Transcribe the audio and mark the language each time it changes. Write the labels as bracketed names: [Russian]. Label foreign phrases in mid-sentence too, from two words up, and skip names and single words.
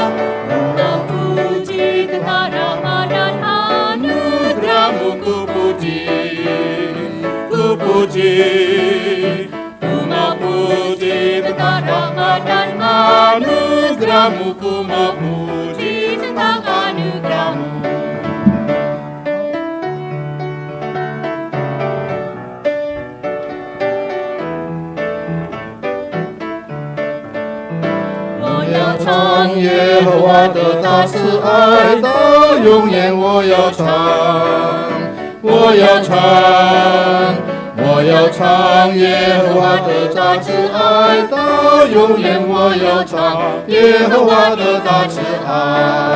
[Indonesian] Ku puji tentang rahmat dan anugerah-Mu, ku puji, ku puji. Ku mau puji tentang rahmat dan anugerah-Mu, ku mau puji tentang anugerah-Mu. [Chinese] 我要唱耶和华的大慈爱，到永远我要唱，我要唱，我要唱耶和华的大慈爱，到永远我要唱耶和华的大慈爱。